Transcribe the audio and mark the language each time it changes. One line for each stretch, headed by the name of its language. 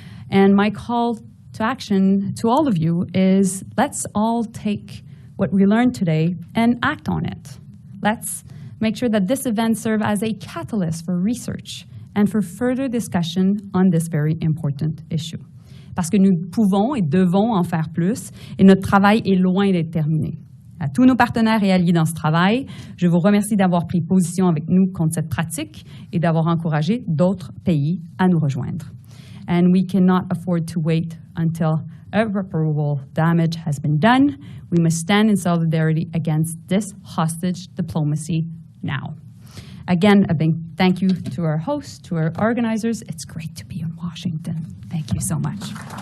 English: And my call to action to all of you is let's all take what we learned today and act on it. Let's make sure that this event serves as a catalyst for research and for further discussion on this very important issue.
French: Parce que nous pouvons et devons en faire plus, et notre travail est loin d'être terminé. À tous nos partenaires et alliés dans ce travail, je vous remercie d'avoir pris position avec nous contre cette pratique et d'avoir encouragé d'autres pays à nous rejoindre.
English: And we cannot afford to wait until irreparable damage has been done. We must stand in solidarity against this hostage diplomacy now. Again, a big thank you to our hosts, to our organizers. It's great to be in Washington. Thank you so much.